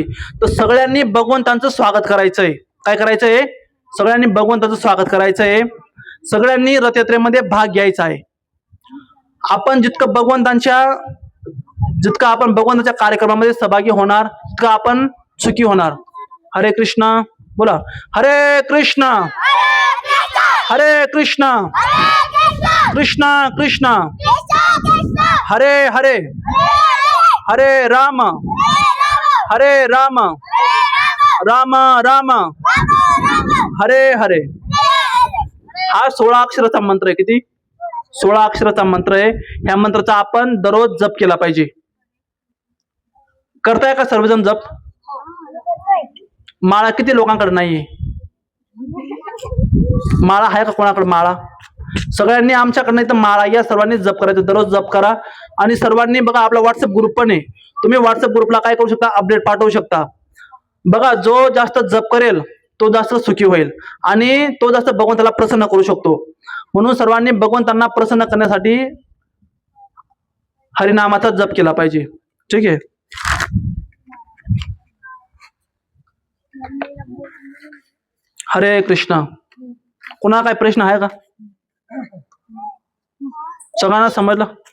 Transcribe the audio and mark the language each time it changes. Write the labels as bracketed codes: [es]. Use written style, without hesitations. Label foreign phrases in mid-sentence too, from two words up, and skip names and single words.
[mr] तर सगळ्यांनी भगवंतांचं स्वागत करायचंय. काय करायचंय? सगळ्यांनी भगवंताचं स्वागत करायचंय. सगळ्यांनी रथयात्रेमध्ये भाग घ्यायचा आहे. आपण जितकं आपण भगवंताच्या कार्यक्रमामध्ये सहभागी होणार तितकं आपण सुखी होणार. हरे कृष्ण बोला. [sa] हरे कृष्ण हरे कृष्ण कृष्ण कृष्ण हरे हरे हरे राम राम राम हरे हरे. [mr] हा 16 अक्षराचा मंत्र आहे. किती? 16 अक्षराचा मंत्र आहे. ह्या मंत्राचा आपण दररोज जप केला पाहिजे. करताय का सर्वजण जप? माळा किती लोकांकडे नाहीये? माळा आहे का कोणाकडे माळा? सगळ्यांनी आमच्याकडे नाही तर माळा या, सर्वांनी जप करायचं. दररोज जप करा. आणि सर्वांनी बघा, आपला व्हॉट्सअप ग्रुप पण आहे. तुम्ही व्हॉट्सअप ग्रुपला काय करू शकता? अपडेट पाठवू शकता. बघा, जो जास्त जप करेल तो जास्त सुखी होईल आणि तो जास्त भगवंताला प्रसन्न करू शकतो. म्हणून सर्वांनी भगवंतांना प्रसन्न करण्यासाठी हरिनामाचा जप केला पाहिजे. ठीक आहे. हरे कृष्ण. कोणाला काय प्रश्न आहे का? सगळ्यांना समजलं?